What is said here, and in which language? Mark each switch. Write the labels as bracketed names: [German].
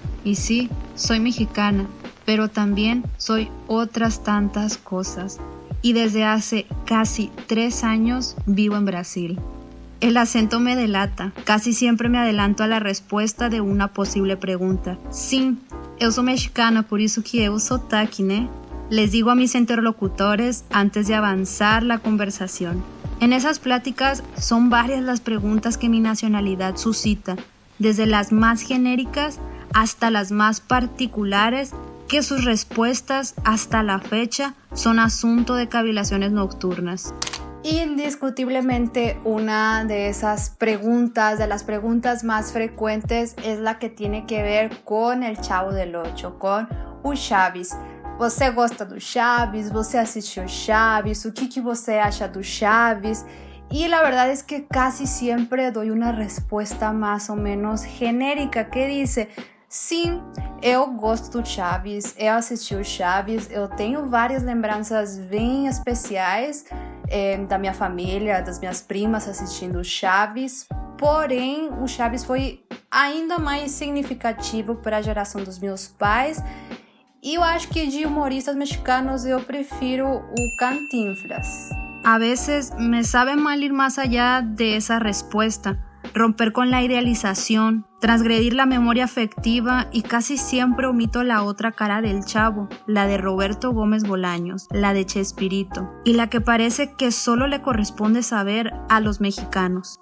[Spanish] Y sí, soy mexicana, pero también soy otras tantas cosas. Y desde hace casi 3 años vivo en Brasil. El acento me delata, casi siempre me adelanto a la respuesta de una posible pregunta. [Portuguese] Sim, eu sou mexicana, por isso que eu sotaque, né? [Spanish] Les digo a mis interlocutores antes de avanzar la conversación. En esas pláticas son varias las preguntas que mi nacionalidad suscita, desde las más genéricas hasta las más particulares, que sus respuestas hasta la fecha son asunto de cavilaciones nocturnas. Indiscutiblemente una de esas preguntas, de las preguntas más frecuentes, es la que tiene que ver con el Chavo del Ocho, con o Chaves. [Portuguese] Você gosta do Chaves? Você assistiu Chaves? O que você acha do Chaves? [Spanish] Y la verdad es que casi siempre doy una respuesta más o menos genérica que dice: [Portuguese] sim, eu gosto do Chaves, eu assisti o Chaves, eu tenho várias lembranças bem especiais da minha família, das minhas primas assistindo o Chaves, porém o Chaves foi ainda mais significativo para a geração dos meus pais, e eu acho que de humoristas mexicanos eu prefiro o Cantinflas. [Spanish] A veces me sabe mal ir más allá de esa respuesta, romper con la idealización, transgredir la memoria afectiva, y casi siempre omito la otra cara del Chavo, la de Roberto Gómez Bolaños, la de Chespirito, y la que parece que solo le corresponde saber a los mexicanos.